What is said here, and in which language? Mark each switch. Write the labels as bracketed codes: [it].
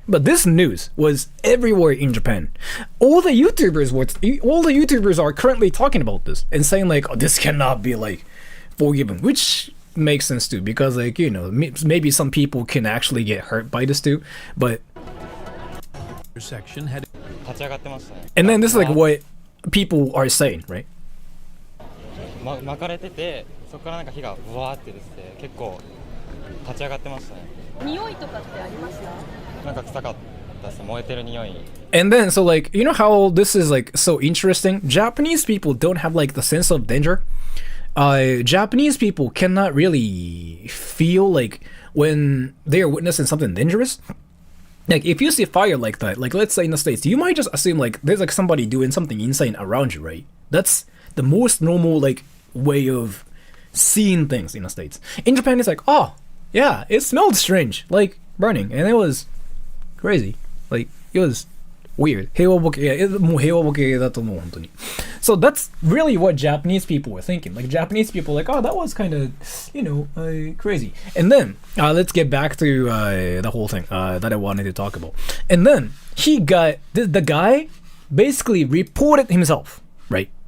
[en] But this news was everywhere in Japan. All the YouTubers are currently talking about this and saying like, "Oh, this cannot be like forgiven," which makes sense too because like, you know, maybe some people can actually get hurt by this too, but section had and then this is like what people are saying, right? [ja] 巻かれてて、そこからなんか火がブワーってですね、結構立ち上がってましたね。匂いとかってありました？なんか臭かったです。燃えてる匂い。 [en] And then so like, you know how this is like so interesting? Japanese people don't have like the sense of danger. Japanese people cannot really feel like when they are witnessing something dangerous. Like if you see fire like that, like let's say in the States, you might just assume like there's like somebody doing something insane around you, right? That's the most normal like way of seeing things in the States. In Japan, it's like, oh yeah, it smelled strange, like burning, and it was crazy. Like it was weird. [ja] 平和ボケ、もう平和ボケだと思う本当に。 [en] So that's really what Japanese people were thinking. Like Japanese people were like, oh, that was kind of, you know, crazy. And then let's get back to the whole thing that I wanted to talk about. And then the guy basically reported himself, right?